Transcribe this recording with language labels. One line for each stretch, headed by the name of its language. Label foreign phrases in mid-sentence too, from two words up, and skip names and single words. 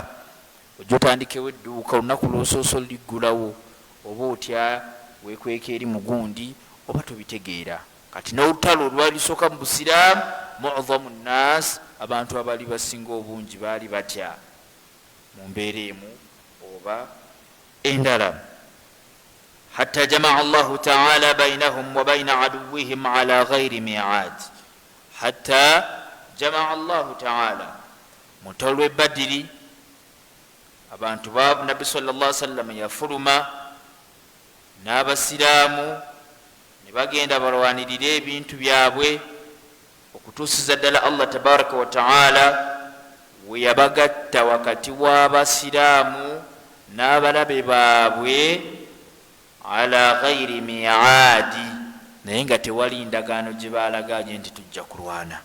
Ganda: Ojja otandikewo edduuka, olunaku lw'osooso liggulawo, oba otya wekweka eri mugundi oba tobitegeera. Kati n'olutalo olwalisooka mu busiraamu,
Arabic: معظم الناس,
Ganda: abantu abali basinga obungi baali batya mu mbeera emu oba endala.
Arabic: حتى جمع الله تعالى بينهم وبين عدوهم على غير ميعاد. حتى جمع الله تعالى,
Ganda: mu lutalo lw'e Badiri abantu ba Nabbi
Arabic: صلى الله عليه وسلم
Ganda: yafuluma n'abasiraamu ne bagenda balwanirira ebintu byabwe okutuusiza ddala
Arabic: الله تبارك وتعالى
Ganda: we yabagatta wakati w'abasiraamu n'abalabe baabwe
Arabic: على غير ميعاد,
Ganda: naye nga tewali ndagaano gye balaganye nti tujja kulwana.